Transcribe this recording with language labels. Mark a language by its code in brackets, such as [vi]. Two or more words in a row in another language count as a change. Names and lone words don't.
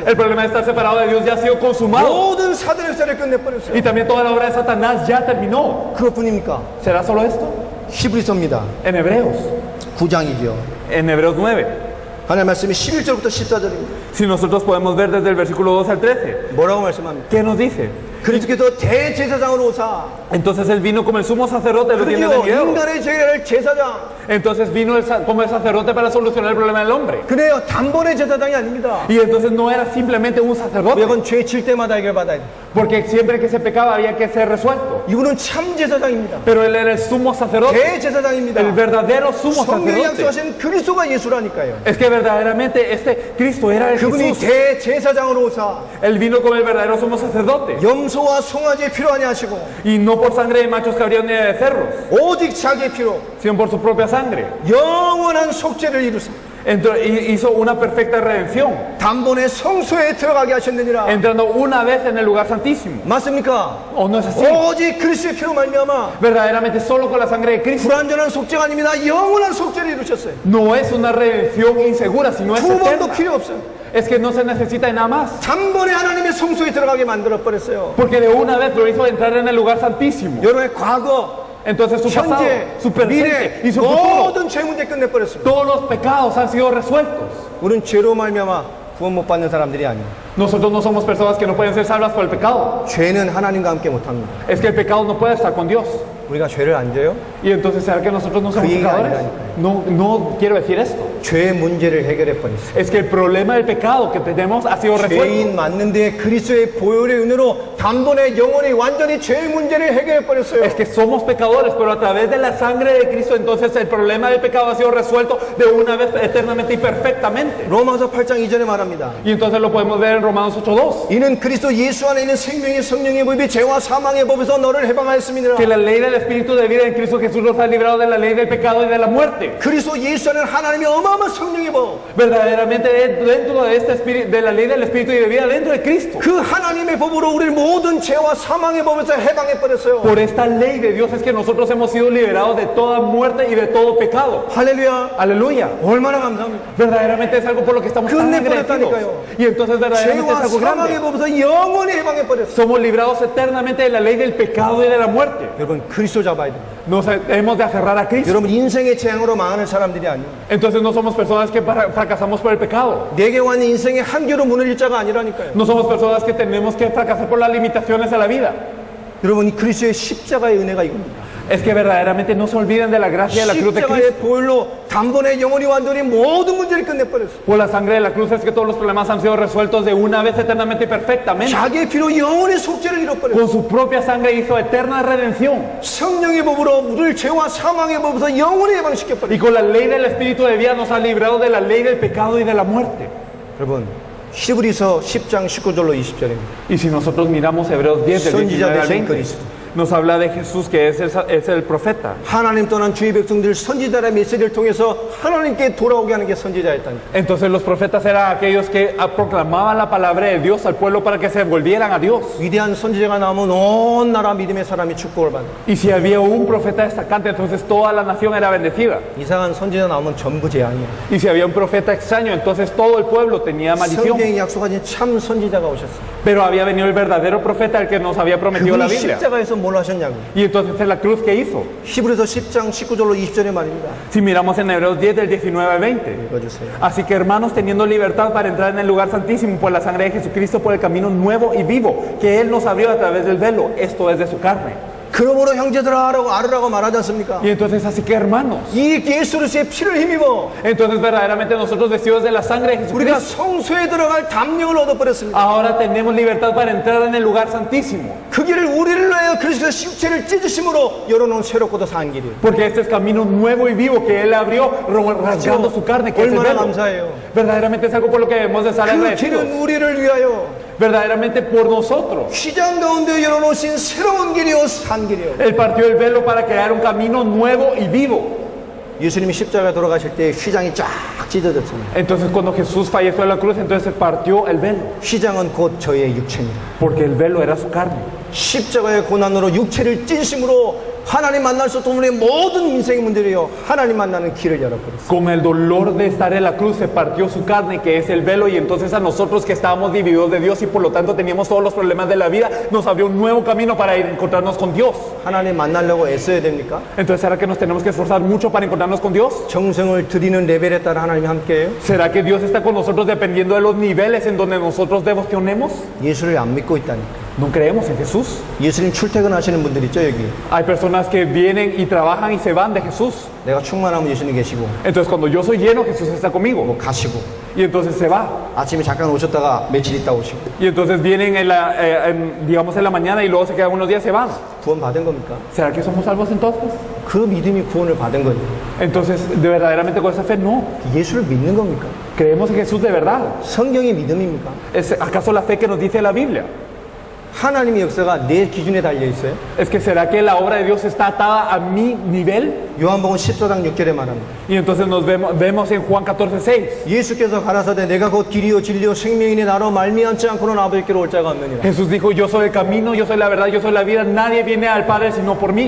[es] El problema de estar separado de Dios ya ha sido consumado. [ko] 모든 사단의 죄를 끝내버렸어요. [es] Y también toda la obra de Satanás ya terminó. [ko] 그것뿐입니까? [es] ¿Será solo esto? [ko] 히브리서입니다. [es] En Hebreos, [ko] 9장이죠. [es] en Hebreos 9. [ko] 하나님 말씀이 11절부터 14절입니다. [es] Si nosotros podemos ver desde el versículo 2 al 13, [ko] 뭐라고 말씀합니까? [es] ¿qué nos dice? [ko] 그리스도께서 대제사장으로 오사 [es] Entonces él vino como el sumo sacerdote, lo tiene de [ko] 그리고 [es] video. [ko] 인간의 죄를 제사장. [es] Entonces vino como el sacerdote para solucionar el problema del hombre. [ko] 그래요, 단번의 제사장이 아닙니다. [es] Y entonces no era simplemente un sacerdote, [ko] 매번 죄 질 때마다 해결받아야 돼. [es] porque siempre que se pecaba había que ser resuelto. [ko] 이분은 참 제사장입니다. [es] Pero él era el sumo sacerdote, [ko] 대제사장입니다. [es] el verdadero sumo [ko] 성경이 [es] sacerdote. [ko] 약속하신 그리스도가 예수라니까요. [es] Es que verdaderamente este Cristo era el [ko] 그분이 [es] Jesús. [ko] 대제사장으로 오사 [es] Él vino como el verdadero sumo sacerdote. [ko] 염소와 송아지의 피로 아니 하시고 [es] Y no por sangre de machos cabríos ni de cerros, [ko] 오직 자기의 피로 [es] sino por su propia sangre. [ko] 영원한 속죄를 이루사 [es] Hizo una perfecta redención, [ko] 단번에 성소에 들어가게 하셨느니라. [es] entrando una vez en el lugar santísimo. [ko] 맞습니까? [es] ¿O no es así? [ko] 오직 그리스도의 피로 말미암아 [es] Verdaderamente solo con la sangre de Cristo. [ko] 불완전한 속죄가 아닙니다. 영원한 속죄를 이루셨어요. [es] No es una redención insegura, sino es [ko] 두 번도 [es] eterna. [ko] 필요 없어요. [es] Es que no se necesita de nada más. [ko] 단번에 하나님의 성소에 들어가게 만들어 버렸어요. [es] Porque de una vez lo hizo entrar en el lugar santísimo. [ko] 여러분의 과거, [es] Entonces su pasado, [ko] 현재, [es] su presente [ko] 미래 [es] y su futuro, [ko] 모든 죄 문제 끝내 버렸습니다. [es] todos los pecados han sido resueltos. [ko] 우리는 죄로 말미암아 구원 못 받는 사람들이 아니에요. [es] Nosotros no somos personas que no pueden ser salvas por el pecado. [ko] 죄는 하나님과 함께 못 합니다. [es] Es que el pecado no puede estar con Dios. [ko] 우리가 죄를 안 져요? [es] Y entonces, ¿será que nosotros no somos [ko] 그 얘기가 [es] pecadores? [ko] 아니라니까요. [es] No quiero decir esto. [ko] 죄의 문제를 해결해 버렸어요. [es] Es que el problema del pecado que tenemos ha sido resuelto. [ko] 죄인 맞는데 그리스도의 보혈의 은혜로 단번에 영원히 완전히 죄의 문제를 해결해 버렸어요. [es] Es que somos pecadores, pero a través de la sangre de Cristo, entonces el problema del pecado ha sido resuelto de una vez eternamente y perfectamente. [ko] 로마서 8장 2절에 말합니다. [es] Y entonces lo podemos ver en Romanos 8:2. [ko] 이는 그리스도 예수 안에 있는 생명의 성령의 법이 죄와 사망의 법에서 너를 해방하였습니다. [es] Que la ley del Espíritu de vida en Cristo Jesús nos ha librado de la ley del pecado y de la muerte. [ko] 그리스도 예수 안에 하나님의 어마어마한 성령의 법, [es] Verdaderamente dentro de este espíritu, de la ley del Espíritu y de vida dentro de Cristo. [ko] 그 하나님의 법으로 우리를 모든 죄와 사망의 법에서 해방해 버렸어요. [es] Por esta ley de Dios es que nosotros hemos sido liberados de toda muerte y de todo pecado. [ko] 할렐루야. [es] Aleluya. [ko] 얼마나 감사합니다. [es] Verdaderamente es algo por lo que estamos tan agradecidos. [ko] 끝내버렸다니까요. [es] Y entonces verdaderamente es [ko] 죄와 [es] algo [ko] 사망의 [es] grande. [ko] 법에서 영원히 해방해 버렸어요. [es] Somos librados eternamente de la ley del pecado y de la muerte. [ko] 여러분 그리스도 잡아야 돼요. [es] Nos hemos de aferrar a Cristo. [ko] 여러분 인생의 재앙으로 망하는 사람들이 아니에요. [es] Entonces no somos personas que fracasamos por el pecado. [ko] 내게 왔는 인생의 한계로 무너질 자가 아니라니까요. [es] No somos personas que tenemos que fracasar por las limitaciones a la vida. [ko] 여러분 그리스도의 십자가의 은혜가 이겁니다. [es] Es que verdaderamente no se olviden de la gracia de la cruz de Cristo. [ko] 십자가의 보혈로 단번에 영원히 완전히 모든 문제를 끝내버렸어요. [es] Por la sangre de la cruz es que todos los problemas han sido resueltos de una vez eternamente y perfectamente. [ko] 자기의 피로 영원히 속죄를 이뤄버렸어요. [es] Con su propia sangre hizo eterna redención. [ko] 성령의 법으로 우리를 죄와 사망의 법에서 영원히 [es] Y [ko] 해방시켜버렸어요. [es] con la ley del Espíritu de vida nos ha librado de la ley del pecado y de la muerte. [ko] 여러분 히브리서 10장 19절로 20절입니다. [es] Y si nosotros miramos Hebreos 10 del 19 al 20, nos habla de Jesús que es el profeta. [ko] 하나님 떠난 주의 백성들 선지자의 메시지를 통해서 하나님께 돌아오게 하는 게 선지자였다니까. [es] Entonces los profetas eran aquellos que proclamaban la palabra de Dios al pueblo para que se volvieran a Dios. [ko] 위대한 선지자가 나오면 온 나라 믿음의 사람이 축복을 받는. [es] Y si había un profeta destacante, entonces toda la nación era bendecida. [ko] 이상한 선지자 나오면 전부 재앙이야. [es] Y si había un profeta extraño, entonces todo el pueblo tenía maldición. [ko] 성경이 약속하신 참 선지자가 오셨어. [es] Pero había venido el verdadero profeta, el que nos había prometido la [ko] 그분이 [es] Biblia. [ko] 십자가에서 뭘 하셨냐고. [es] Y entonces en la cruz, ¿qué hizo? [ko] 히브리서 10장 19절로 20절에 말입니다. [es] Si miramos en Hebreos 10 del 19 al 20. [ko] 읽어주세요. [es] Así que hermanos, teniendo libertad para entrar en el lugar santísimo por la sangre de Jesucristo, por el camino nuevo y vivo que Él nos abrió a través del velo, esto es de su carne. [ko] 그러므로 형제들아 알으라고 말하지 않습니까? [es] Y entonces así que hermanos, [ko] 이 예수 그리스도의 피를 힘입어 [es] entonces verdaderamente nosotros vestidos de la sangre de [ko] 우리가 [es] Jesucristo, [ko] 성소에 들어갈 담력을 얻어버렸습니다. [es] ahora tenemos libertad para entrar en el lugar santísimo. [ko] 그 길을 우리를 위하여 그리스도의 십체를 찢으심으로 열어놓은 새롭고도 산 길이에요. [es] Porque este es camino nuevo y vivo que Él abrió, rasgando su carne, que es el [ko] 얼마나 [es] velo. [ko] 감사해요. [es] Verdaderamente es algo por lo que debemos de estar [ko] 그 [es] agradecidos. [ko] 길은 우리를 위하여 [es] Verdaderamente por nosotros. [ko] 휘장 가운데 열어놓으신 새로운 길이요 산 길이요. [es] Él partió el velo para crear un camino nuevo y vivo. [ko] 예수님이 십자가에 돌아가실 때 휘장이 쫙 찢어졌습니다. [es] Entonces cuando Jesús falleció en la cruz, entonces se partió el velo. [ko] 휘장은 곧 저의 육체입니다. [es] Porque el velo era su carne. [ko] 십자가의 고난으로 육체를 찢으심으로 하나님 만날 수 없는 우리의 모든 인생의 문제를요 하나님 만나는 길을 열어버렸어요. [es] Con el dolor de estar en la cruz se partió su carne, que es el velo, y entonces a nosotros que estábamos divididos de Dios y por lo tanto teníamos todos los problemas de la vida, nos abrió un nuevo camino para ir a encontrarnos con Dios. [ko] 하나님 만나려고 애써야 됩니까? [es] Entonces, ¿será que nos tenemos que esforzar mucho para encontrarnos con Dios? [ko] 정성을 들이는 레벨에 따라 하나님이 함께해요? [es] ¿Será que Dios está con nosotros dependiendo de los niveles en donde nosotros devocionemos? [ko] 예수를 안 믿고 있다니까. [es] No creemos en Jesús. [ko] 예수님 출퇴근하시는 분들 있죠 여기. [es] Hay personas que vienen y trabajan y se van de Jesús. [ko] 내가 충만하면 예수님 계시고 [es] Entonces cuando yo soy lleno, Jesús está conmigo. [ko] 뭐 가시고 [es] Y entonces se va. [ko] 아침에 잠깐 오셨다가 며칠 있다 오시고. [es] Y entonces vienen digamos en la mañana y luego se quedan unos días y se van. [ko] 구원 받은 겁니까? [es] ¿Será que somos salvos entonces? [ko] 그 믿음이 구원을 받은 거예요. [es] Entonces, ¿de verdaderamente con esa fe? No. [ko] 예수를 믿는 겁니까? [es] Creemos en Jesús de verdad. [ko] 성경이 믿음입니까? [es] ¿Es acaso la fe que nos dice la Biblia? [ko] 하나님의 역사가 내 기준에 달려 있어요. [es] ¿Es que será que la obra de Dios está atada a mi nivel? [ko] 요한복음 14장 6절에 말합니다. [es] Y entonces nos vemos en Juan 14:6. [ko] 예수께서 가라사대 내가 곧 길이요 진리요 생명이니 나로 말미암지 않고는 아버지께로 올 자가 없느니라. [es] Jesús dijo, yo soy el camino, yo soy la verdad, yo soy la vida, nadie viene al Padre sino por mí.